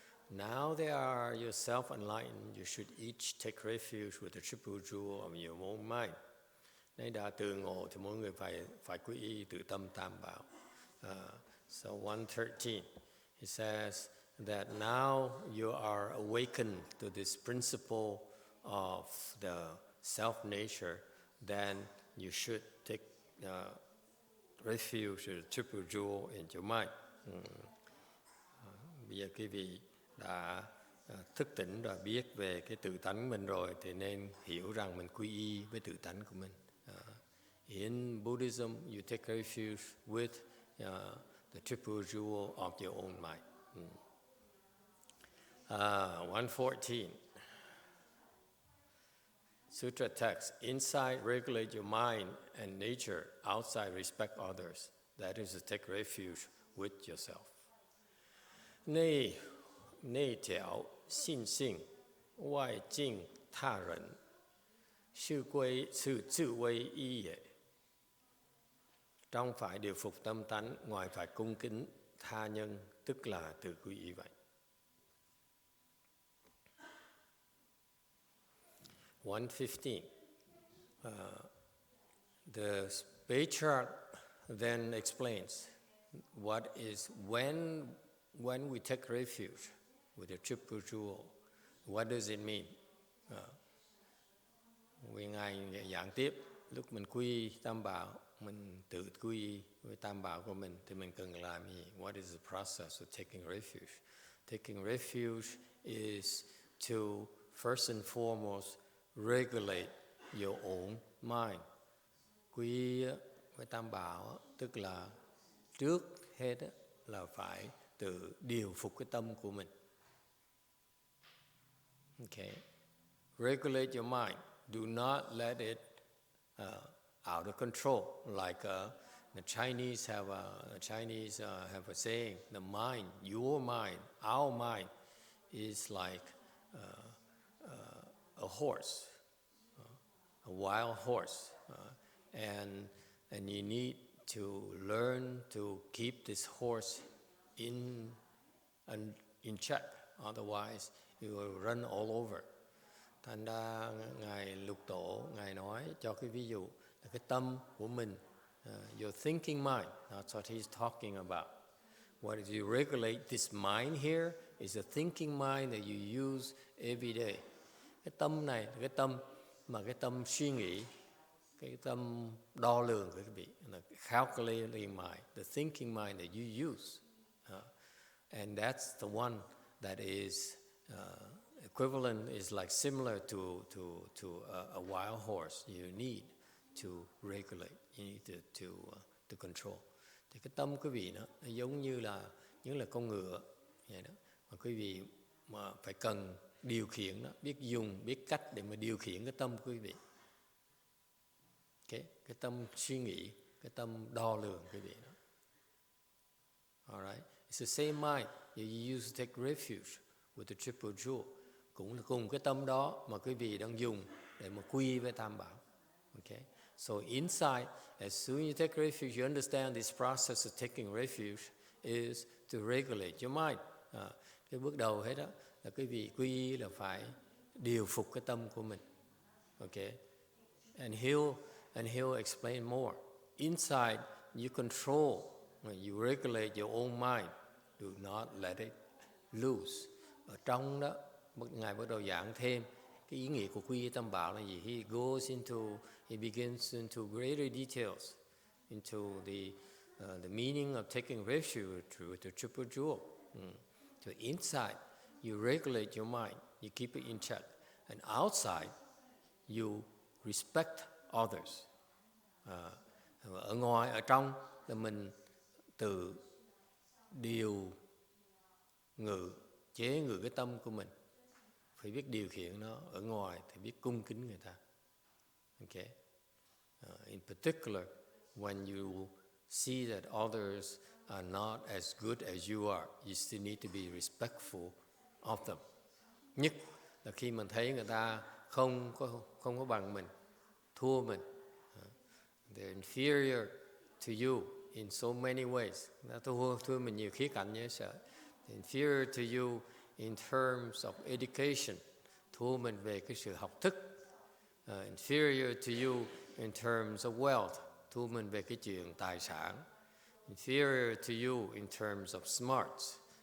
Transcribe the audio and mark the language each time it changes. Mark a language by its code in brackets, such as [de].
[en] Now they are yourself enlightened, you should each take refuge with the triple jewel of your own mind. [vi] Nếu đã tự ngộ thì mỗi người phải quy y tự tâm tam bảo. [en] So 113, he says that now you are awakened to this principle of the self-nature, then you should take refuge with the triple jewel in your mind. [vi] Bây giờ quý vị đã thức tỉnh rồi, biết về cái tự tánh mình rồi, thì nên hiểu rằng mình quy y với tự tánh của mình. [en] In Buddhism, you take refuge with the triple jewel of your own mind. 114. Sutra text. Inside, regulate your mind and nature. Outside, respect others. That is to take refuge with yourself. [zh] 内调信性，外敬他人，是自归依也。 [vi] Trong phải điều phục tâm tánh, ngoài phải cung kính tha nhân, tức là tự quy y vậy. [en] 115. The Patriarch then explains what is when we take refuge with the triple jewel, what does it mean? [vi] Vì Ngài giảng tiếp, lúc mình quy tam bảo, mình tự quy với tam bảo của mình, thì mình cần làm gì? [en] What is the process of taking refuge? Taking refuge is to first and foremost regulate your own mind. [vi] Quy với tam bảo tức là trước hết là phải tự điều phục cái tâm của mình. [en] Okay. Regulate your mind. Do not let it out of control. Like the Chinese have a saying: the mind, your mind, our mind, is like a horse, a wild horse, and you need to learn to keep this horse in check. Otherwise, you will run all over. [vi] Thành ra Ngài Lục Tổ, Ngài nói cho cái ví dụ là cái tâm của mình, [en] your thinking mind, that's what he's talking about. What is you regulate this mind here is a thinking mind that you use every day. [vi] Cái tâm này là cái tâm suy nghĩ, cái tâm đo lường của quý vị, là [en] calculating mind, the thinking mind that you use. And that's the one that is equivalent, is like similar to a wild horse. You need to regulate, you need to control. [vi] Thì cái tâm quý vị nó giống như là con ngựa vậy đó. Mà quý vị mà phải cần điều khiển nó, biết cách để mà điều khiển cái tâm quý vị. Cái tâm suy nghĩ, cái tâm đo lường quý vị đó. [en] Alright, it's the same mind that you use to take refuge with the triple jewel. [vi] Cũng là cùng cái tâm đó mà quý vị đang dùng để mà quy với tam bảo. [en] Okay, so inside, as soon as you take refuge, you understand this process of taking refuge is to regulate your mind. [vi] Cái bước đầu hết đó là quý vị quy là phải điều phục cái tâm của mình. [en] Okay, and he'll explain more. Inside, you control, you regulate your own mind. Do not let it loose. [vi] Ở trong đó, Ngài bắt đầu giảng thêm cái ý nghĩa của quy y tam bảo là gì. [en] He begins into greater details into the meaning of taking refuge with the triple jewel. So inside, you regulate your mind, you keep it in check, and outside, you respect others. [vi] Ở ngoài, ở trong là mình tự điều ngự, chế ngự cái tâm của mình, phải biết điều khiển nó. Ở ngoài thì biết cung kính người ta. [en] Okay? In particular, when you see that others are not as good as you are, you still need to be respectful of them. [vi] Nhất là khi mình thấy người ta không có bằng mình, thua mình. [en] They're inferior to you in so many ways. [vi] Nó thua mình nhiều khía cạnh nhé sợ. [en] Inferior to you in terms of education. [vi] Thua mình về cái sự học thức. [en] Inferior to you in terms of wealth. [vi] Thua mình về cái chuyện tài sản. [en] Inferior to you in terms of smarts.